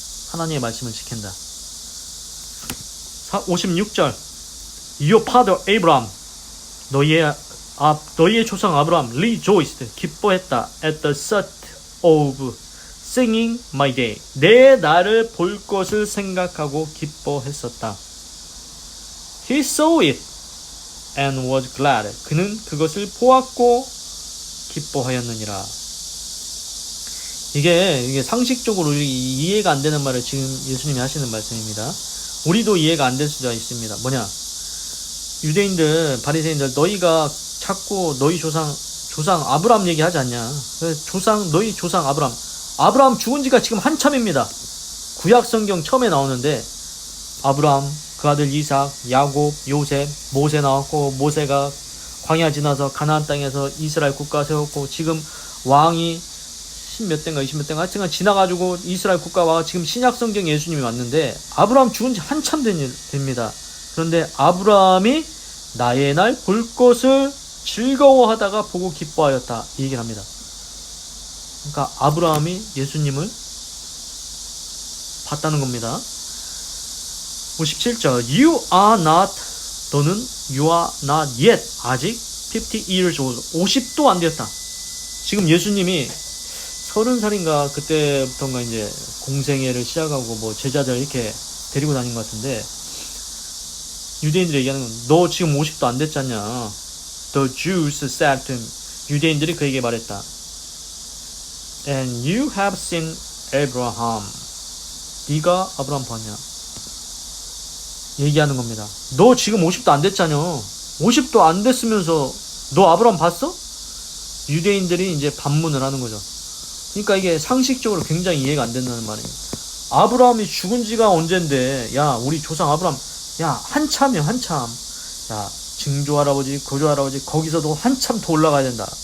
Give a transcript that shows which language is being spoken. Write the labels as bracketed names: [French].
[Korean] 하나님의 말씀을 지킨다. 56절 [English] Your father Abraham, [Korean] 너희의 조상 아브라함 [English] rejoiced, [Korean] 기뻐했다 [English] at the thought of seeing my day, [Korean] 내 날을 볼 것을 생각하고 기뻐했었다. [English] He saw it and was glad, [Korean] 그는 그것을 보았고 기뻐하였느니라. 이게 상식적으로 이해가 안 되는 말을 지금 예수님이 하시는 말씀입니다. 우리도 이해가 안 될 수가 있습니다. 뭐냐? 유대인들, 바리새인들, 너희가 자꾸 너희 조상 아브라함 얘기하지 않냐? 너희 조상 아브라함 죽은 지가 지금 한참입니다. 구약 성경 처음에 나오는데 아브라함, 그 아들 이삭, 야곱, 요셉, 모세 나왔고, 모세가 광야 지나서 가나안 땅에서 이스라엘 국가 세웠고, 지금 왕이 10몇 대인가 20몇 대인가 하여튼 지나가지고 이스라엘 국가와 지금 신약 성경 예수님이 왔는데 아브라함 죽은 지 한참 됩니다. 그런데 아브라함이 나의 날 볼 것을 즐거워하다가 보고 기뻐하였다, 이 얘기를 합니다. 그러니까 아브라함이 예수님을 봤다는 겁니다. [English] 57절 You are not, [Korean] 너는 [English] You are not yet, [Korean] 아직 [English] 50 years old, [Korean] 50도 안 되었다. 지금 예수님이 30살인가 그때부터인가 이제 공생애를 시작하고 제자들 이렇게 데리고 다닌 것 같은데, 유대인들이 얘기하는 건 너 지금 50도 안 됐잖냐. [English] The Jews said to him, [Korean] 유대인들이 그에게 말했다. [English] And you have seen Abraham, [Korean] 네가 아브라함 봤냐. 얘기하는 겁니다. 너 지금 50도 안 됐잖냐. 50도 안 됐으면서 너 아브라함 봤어? 유대인들이 이제 반문을 하는 거죠. 그러니까 이게 상식적으로 굉장히 이해가 안 된다는 말이에요. 아브라함이 죽은 지가 언젠데, 야, 우리 조상 아브라함 야, 한참이요, 한참. 야, 증조 할아버지, 고조 할아버지, 거기서도 한참 더 올라가야 된다.